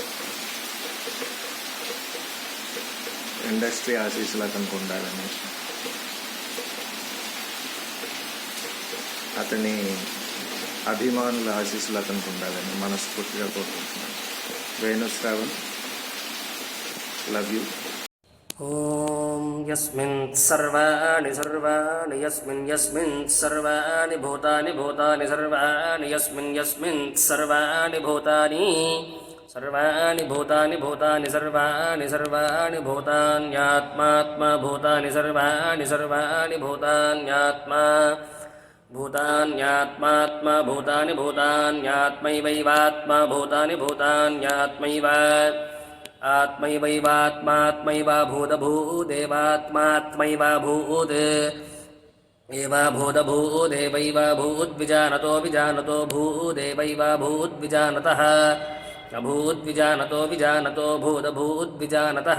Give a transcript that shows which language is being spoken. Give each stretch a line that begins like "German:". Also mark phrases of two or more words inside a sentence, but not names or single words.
Telugu: ఇండస్ట్రీ ఆశీస్సులు అతనికి ఉండాలని, అతని అభిమానుల ఆశీస్సులు అతనికి ఉండాలని మనస్ఫూర్తిగా కోరుకుంటున్నాను. వేణు శ్రావణ్,
English: love you.
Sanskrit: ఓం యస్మిన్ సర్వాణి సర్వాణి యస్మిన్ సర్వాణి భూతాని భూతాని సర్వాణి యస్మిన్ సర్వాణి భూతాని సర్వాణి భూతాని భూతాని సర్వాణి సర్వాణి భూతాన్యాత్మాత్మ భూతాని సర్వాణి భూతాన్యాత్మా భూతాన్యాత్మాత్మ భూతాని భూతాన్యాత్మైవైవాత్మ భూతాని భూతాన్యాత్మైవ ఆత్మైవైవాత్మాత్మైవ భూతభూదేవాత్మాత్మైవ భూత్ ఏవ భూతభూదేవైవ భూద్విజానతో విజానతో భూదేవైవ భూద్విజానతః అభూద్విజానతో విజానతో భూతభూద్విజానతః